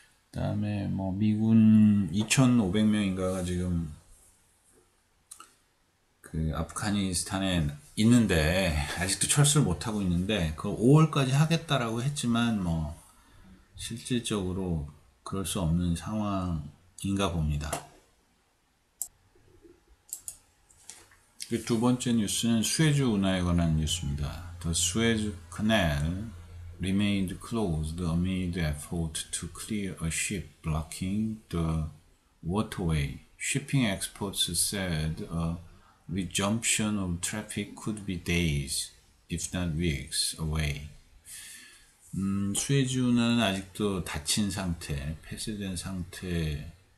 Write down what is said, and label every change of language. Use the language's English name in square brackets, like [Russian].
[Korean] 그다음에 뭐 미군 2,500명인가가 지금 그 아프가니스탄에 있는데 아직도 철수를 못 하고 있는데 그걸 5월까지 하겠다라고 했지만 뭐 실질적으로 그럴 수 없는 상황인가 봅니다. 두 번째 뉴스는 수에즈 운하에 관한 뉴스입니다. [English] The Suez Canal remained closed amid effort to clear a ship blocking the waterway. Shipping experts said a resumption of traffic could be days, if not weeks, away. [Korean] 수에즈운하는 아직도 닫힌 상태, 폐쇄된 상태이랍니다.